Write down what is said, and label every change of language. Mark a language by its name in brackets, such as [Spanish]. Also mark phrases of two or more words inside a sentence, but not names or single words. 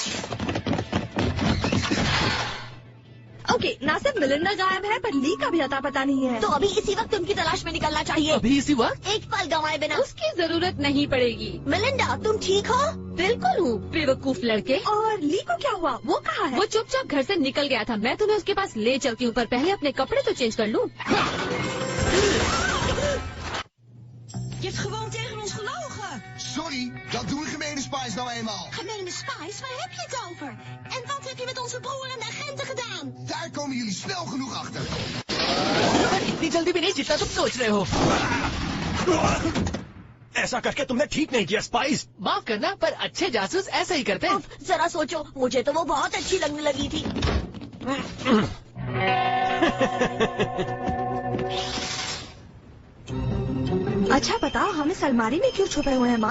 [Hindi] ओके, ना सिर्फ मिलिंडा गायब है पर ली का भी अता पता नहीं है। तो अभी इसी वक्त उनकी तलाश में निकलना चाहिए। अभी इसी वक्त? एक पल गंवाए बिना। उसकी जरूरत नहीं पड़ेगी। मिलिंडा तुम ठीक हो? बिल्कुल हूँ, बेवकूफ लड़के। और ली को क्या हुआ? वो कहाँ है? वो चुपचाप घर से निकल गया था। मैं तुम्हें उसके पास ले चलती हूँ, पर पहले अपने कपड़े तो चेंज कर लूँ। [Dutch] Je hebt gewoon tegen ons gelogen. Sorry, dat doen gemene spies nou eenmaal. Gemene spies, waar heb je het over? En wat heb je met onze broer en de agenten gedaan? Daar komen jullie snel genoeg achter. [Hindi] इतनी जल्दी भी नहीं जितना तुम सोच रहे हो। ऐसा करके तुमने ठीक नहीं किया स्पाइस। माफ करना, पर अच्छे जासूस ऐसा ही करते हैं। जरा सोचो, मुझे तो वो बहुत अच्छी लगने लगी थी। अच्छा बताओ, हम इस अलमारी में क्यों छुपे हुए हैं माँ?